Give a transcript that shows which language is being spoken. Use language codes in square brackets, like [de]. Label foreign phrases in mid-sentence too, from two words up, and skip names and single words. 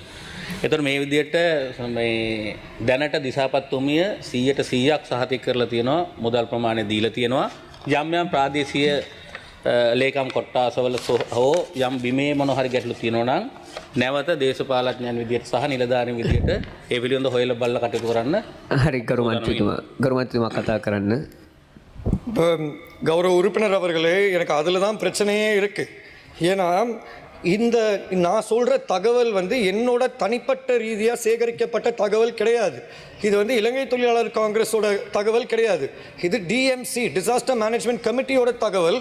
[si] එතකොට මේ විදිහට මේ දැනට දිසාපත්තුමිය 100%ක් සහතික කරලා තියෙනවා, මුදල් ප්‍රමාණය දීලා තියෙනවා. යම් යම් ප්‍රාදේශීය ලේකම් කොට්ටාසවල හෝ යම් බිමේ මොන හරි ගැටලු තියෙනවා නම් නැවත දේශපාලඥයන් විදිහට සහ නිලධාරීන් විදිහට ඒ පිළිබඳව හොයලා බලලා කටයුතු කරන්න. හරි ගරු මන්ත්‍රීතුමා කතා කරන්න. [ta] கௌரவ உறுப்பினர் அவர்களே, எனக்கு அதில் தான் பிரச்சனையே இருக்குது. ஏன்னா இந்த நான் சொல்கிற தகவல் வந்து என்னோட தனிப்பட்ட ரீதியாக சேகரிக்கப்பட்ட தகவல் கிடையாது. இது வந்து இலங்கை தொழிலாளர் காங்கிரஸோட தகவல் கிடையாது. இது டிஎம்சி [en] disaster management committee-oda [ta] தகவல்.